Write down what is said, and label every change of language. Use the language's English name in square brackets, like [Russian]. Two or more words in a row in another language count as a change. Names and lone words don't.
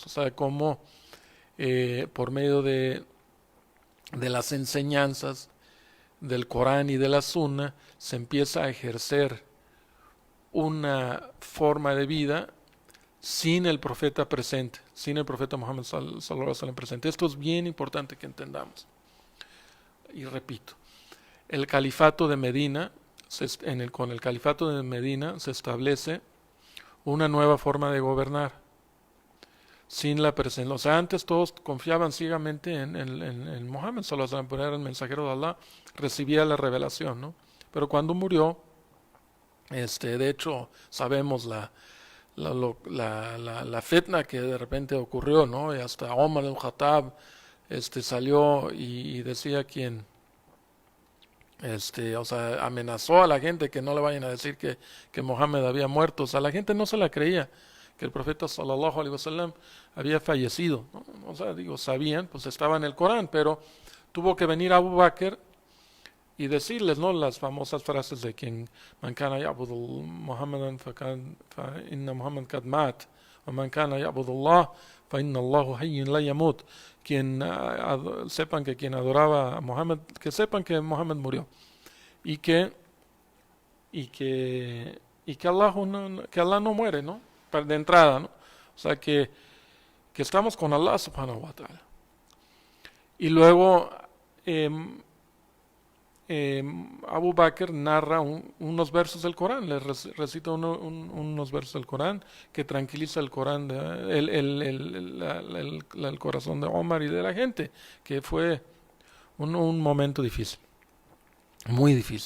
[Spanish] O sea, cómo por medio de las enseñanzas del Corán y de la Sunna se empieza a ejercer una forma de vida sin el profeta presente, sin el profeta Muhammad [Arabic] صلى الله عليه وسلم [Spanish] presente. Esto es bien importante que entendamos. Y repito, el califato de Medina, con el califato de Medina se establece una nueva forma de gobernar sin la presencia. O sea, antes todos confiaban ciegamente en Muhammad [Arabic] صلى الله عليه وسلم, [Spanish] porque era el mensajero de Allah, recibía la revelación, ¿no? Pero cuando murió, de hecho sabemos la fitna que de repente ocurrió, ¿no? Y hasta Omar al-Khattab salió y decía o sea, amenazó a la gente que no le vayan a decir que Mohammed había muerto. O sea, la gente no se la creía, que el profeta [Arabic] صلى الله عليه وسلم [Spanish] había fallecido, ¿no? O sea, digo, sabían, pues estaba en el Corán, pero tuvo que venir Abu Bakr y decirles, ¿no? Las famosas frases de quien [Arabic] من كان يعبد محمدا فإن محمد قد مات، ومن كان يعبد الله فإن الله حي لا يموت. [Spanish] Sepan que quien adoraba a Muhammad, que sepan que Muhammad murió, y que Allah no muere, ¿no? De entrada, ¿no? O sea que estamos con Allah [Arabic] سبحانه وتعالى. [Spanish] Y luego Abu Bakr narra unos versos del Corán, le recita unos versos del Corán que tranquiliza el Corán, el corazón de Omar y de la gente, que fue un momento difícil, muy difícil.